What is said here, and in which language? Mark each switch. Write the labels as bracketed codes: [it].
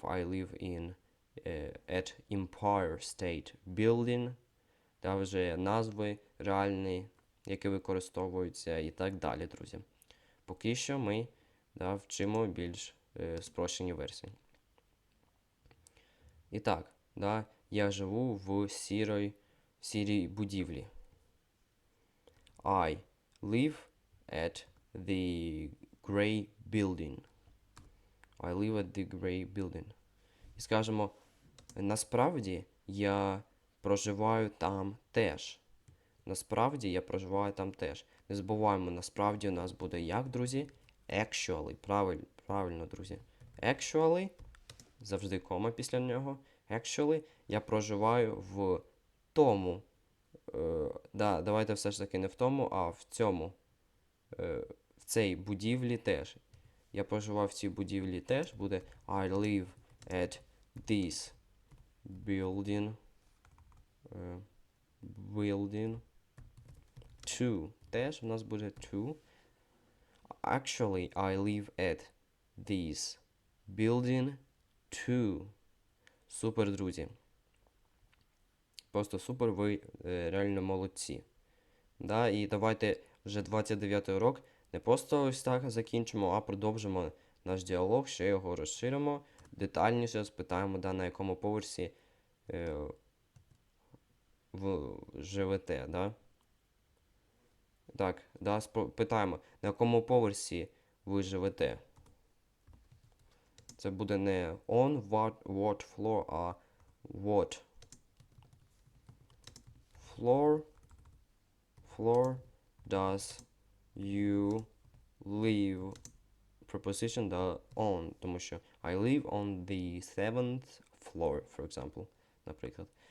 [en] I live in at Empire State Building, [uk] да, вже назви реальні, які використовуються і так далі, друзі. Поки що ми, да, вчимо більш спрощені версії. І так, да, я живу в сірій будівлі. [en] I live at the grey building. I live at the grey building. [uk] І скажемо, насправді я проживаю там теж. Насправді я проживаю там теж. Не забуваємо, насправді у нас буде як, друзі? Actually. Правильно, друзі. Actually. Завжди кома після нього. Actually, я проживаю в тому. Да, давайте все ж таки не в тому, а в цьому. В цій будівлі теж. Я проживаю в цій будівлі теж. Буде [en] I live at this building. Building. To. [uk] Теж в нас буде to. [en] Actually, I live at this building too. [uk] Супер, друзі. Просто супер, ви реально молодці. Да, і давайте вже 29-й урок не просто ось так закінчимо, а продовжимо наш діалог, ще його розширимо, детальніше спитаємо, да, на якому поверсі ви живете, да? Так, да, питаємо, на якому поверсі ви живете. Це буде не [en] on what floor, а what floor does you live. Preposition да on, [uk] тому що [en] I live on the 7th floor, for example, наприклад.